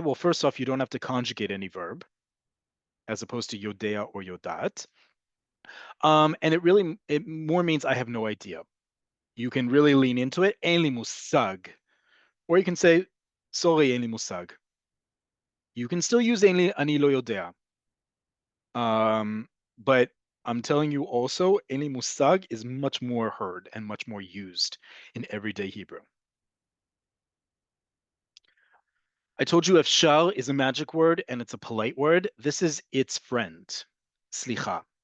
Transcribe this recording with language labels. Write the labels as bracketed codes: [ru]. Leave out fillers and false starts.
[en] Well, first off, you don't have to conjugate any verb, as opposed to yodea or yodat. And it more means I have no idea. You can really lean into it. [he] Ein li musag. [en] Or you can say, sorry, [he] אין לי מושג. [en] You can still use [he] אין לי, אני לא יודע. [en] But I'm telling you also, [he] אין לי מושג [en] is much more heard and much more used in everyday Hebrew. I told you if shal is a magic word and it's a polite word, this is its friend, slicha.